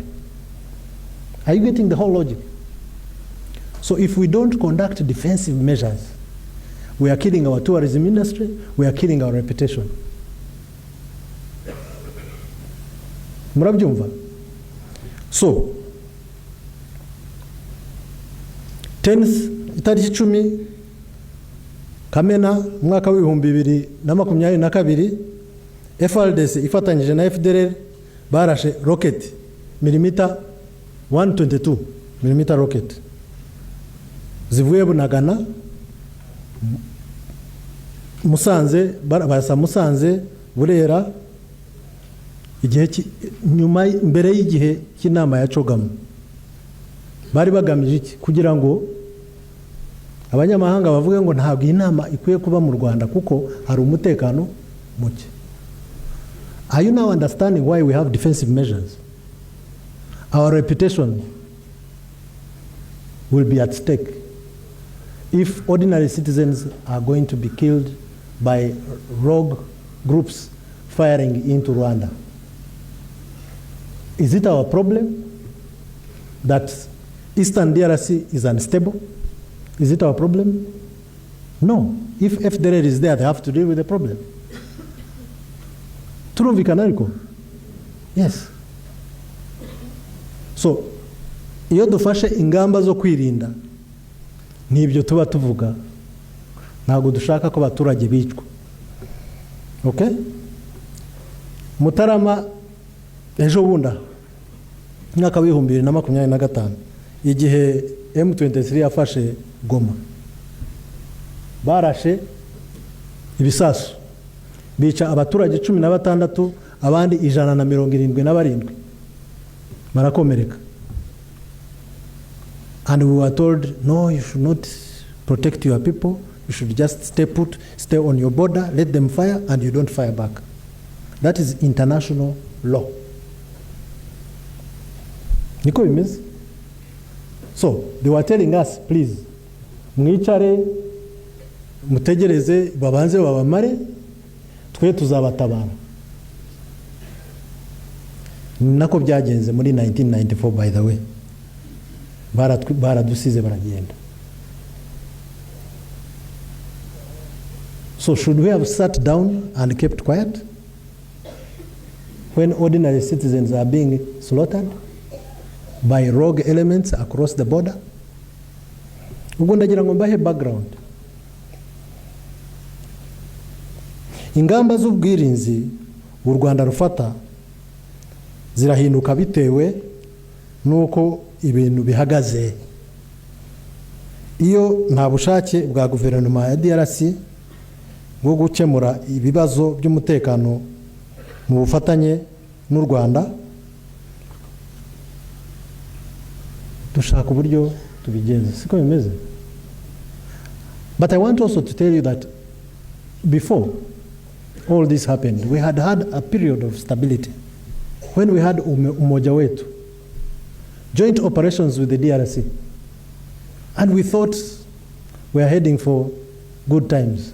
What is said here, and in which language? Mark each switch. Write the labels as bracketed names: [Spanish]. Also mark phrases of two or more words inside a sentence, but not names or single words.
[English] Are you getting the whole logic? So if we don't conduct defensive measures, we are killing our tourism industry, we are killing our reputation. [Kinyarwanda] Murabyumva? [English] So, 10th, [Kinyarwanda] itariki 10 Kamena mwaka w'ibihumbi 2022, FRDC ifatanyije na FDRL barashe [English] rocket millimeter 122 millimeter rocket [Kinyarwanda] zivuye Bunagana, Musanze, barasa Musanze, Burera, igihe nyuma mbere y'igihe cy'inama ya Cogamo. Bari bagamije iki? Kugira ngo abanyamahanga bavuge ngo ntabwo inama ikwiye kuba mu Rwanda kuko hari umutekano muke. [English] Are you now understanding why we have defensive measures? Our reputation will be at stake if ordinary citizens are going to be killed by rogue groups firing into Rwanda. Is it our problem that Eastern DRC is unstable? Is it our problem? No. If FDRL is there, they have to deal with the problem. [Kinyarwanda] Turumvikana ariko? [English] Yes. [Kinyarwanda] So, iyo dufashe ingamba zo kwirinda nibyo tuba tuvuga, ntabwo dushaka ko abaturage bicwa. [English] Okay? [Kinyarwanda] Mutarama ejo bunda mwaka w'ibihumbi 2025 igihe M23 yafashe Goma, barashe ibisasu bica abaturage 16, abandi 177 barakomereka. [English] And we were told, no, you should not protect your people. You should just stay put, stay on your border, let them fire, and you don't fire back. That is international law. [Kinyarwanda] Niko bimeze. [English] So, they were telling us, please, [Kinyarwanda] mwicare, mutegereze, babanze babamare, twe tuzabatabara. Nako byagenze muri 1994, [English] by the way. [Kinyarwanda] Baradusize baragenda. [English] So should we have sat down and kept quiet when ordinary citizens are being slaughtered by rogue elements across the border? [Kinyarwanda] Ubwo ndagira ngo mbahe background. Ingamba z'ubwirinzi u Rwanda rufata zirahinduka bitewe nuko ibintu bihagaze. Iyo nta bushake bwa guverinoma ya DRC bwo gukemura ibibazo by'umutekano mu bufatanye n'u Rwanda, dushaka uburyo tubigenza. Siko bimeze. [English] But I want also to tell you that before all this happened, we had a period of stability when we had [Swahili] umoja wetu, [English] joint operations with the DRC, and we thought we are heading for good times.